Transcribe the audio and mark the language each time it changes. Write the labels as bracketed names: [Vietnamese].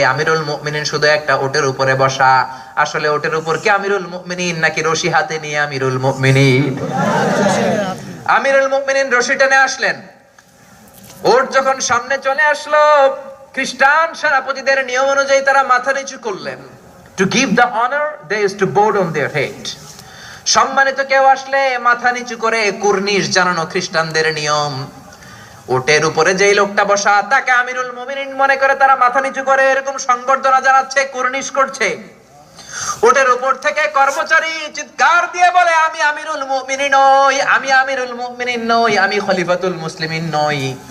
[Bangla] আমিরুল মুমিনিন শুধু একটা উটের উপরে বসা। আসলে উটের উপর কি আমিরুল মুমিনিন, নাকি রশি হাতে নিয়ে আমিরুল মুমিনিন? আমিরুল মুমিনিন রশি টেনে আসলেন। উট যখন সামনে চলে আসলো, খ্রিস্টান সেনাপতিদের নিয়ম অনুযায়ী তারা মাথা নিচু করলেন। [English] To give the honor, they used to bow on their head. [Bangla] সম্মানিত কেউ আসলে মাথা নিচু করে কুর্নিশ জানানো খ্রিস্টানদের নিয়ম। উটের উপরে যেই লোকটা বসা তাকে আমিরুল মুমিনিন মনে করে তারা মাথা নিচু করে এরকম সংবর্ধনা জানাচ্ছে, কুর্নিশ করছে। উটের উপর থেকে কর্মচারী চিৎকার দিয়ে বলে আমি আমিরুল মুমিনিন নই, আমি আমিরুল মুমিনিন নই, আমি খলিফাতুল মুসলিমিন নই।